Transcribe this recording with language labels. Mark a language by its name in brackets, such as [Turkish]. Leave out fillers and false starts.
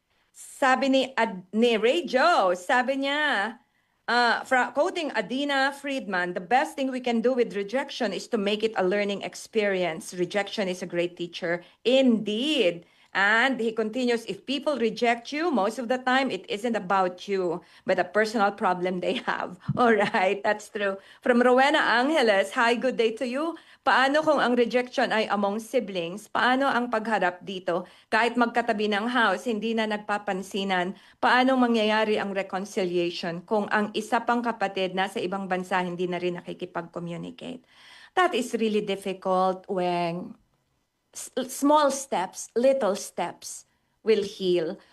[Filipino] Sabi ni Ray Joe, sabi niya, [English] quoting Adina Friedman, the best thing we can do with rejection is to make it a learning experience. Rejection is a great teacher indeed. And he continues, if people reject you, most of the time, it isn't about you, but a personal problem they have. All right, that's true. From Rowena Angeles, hi, good day to you. [Filipino] Paano kung ang rejection ay among siblings? Paano ang pagharap dito? Kahit magkatabi ng house, hindi na nagpapansinan. Paano mangyayari ang reconciliation kung ang isa pang kapatid nasa ibang bansa hindi na rin nakikipag-communicate? [English] That is really difficult when small steps, little steps will heal.